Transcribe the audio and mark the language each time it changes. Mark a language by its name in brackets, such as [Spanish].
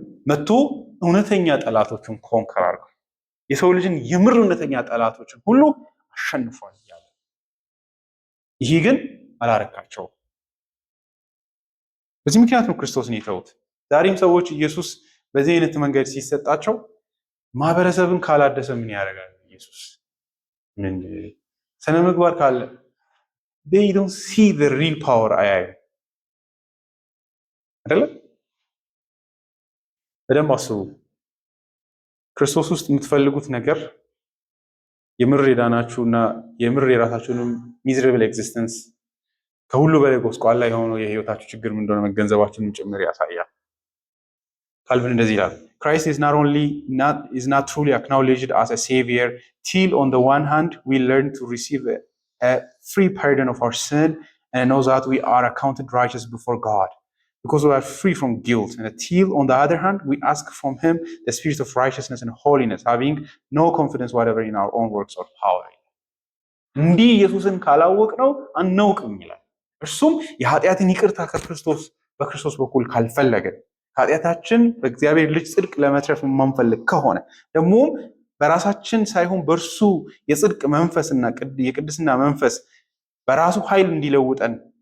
[Amharic] መጥቶ እውነተኛ ጠላቶችን ኮንከር አድርጓል። የሰው ልጅን የምር እውነተኛ ጠላቶችን ሁሉ አሸንፏል እያለ ይህ ግን አላረካቸውም። በዚህ ምክንያት ነው ክርስቶስን የተዉት። ዛሬም ሰዎች ኢየሱስ በዚህ አይነት መንገድ ሲሰጣቸው ማህበረሰብን ካላደሰ ምን ያደርጋል? ኢየሱስ ምን ስነ ምግባር ካለ [English] they don't see the real power [Amharic] አያዩ አይደለ? በደንብ አስቡ። ክርስቶስ ውስጥ የምትፈልጉት ነገር የምር የዳናችሁና የምር የራሳችሁንም ሚዝራብል ኤግዚስተንስ ከሁሉ በላይ ጎስቋላ የሆነው የህይወታችሁ ችግር ምን እንደሆነ መገንዘባችሁንም ጭምር ያሳያል። ካልቪን እንደዚህ ይላል፣ [English] Christ is not truly acknowledged as a savior till on the one hand we learn to receive a free pardon of our sin and know that we are accounted righteous before God because we are free from guilt, and till on the other hand we ask from him the spirit of righteousness and holiness, having no confidence whatever in our own works or power. [Amharic] እንዲህ ኢየሱስን ካላወቅነው አናውቅም ይላል። እርሱም የኃጢአትን ይቅርታ በክርስቶስ በኩል ካልፈለገን ኃጢአታችን በእግዚአብሔር ልጅ ጽድቅ ለመትረፍ የማንፈልግ ከሆነ ደግሞ በራሳችን ሳይሆን በእርሱ የጽድቅ መንፈስና የቅድስና መንፈስ በራሱ ኃይል እንዲለውጠን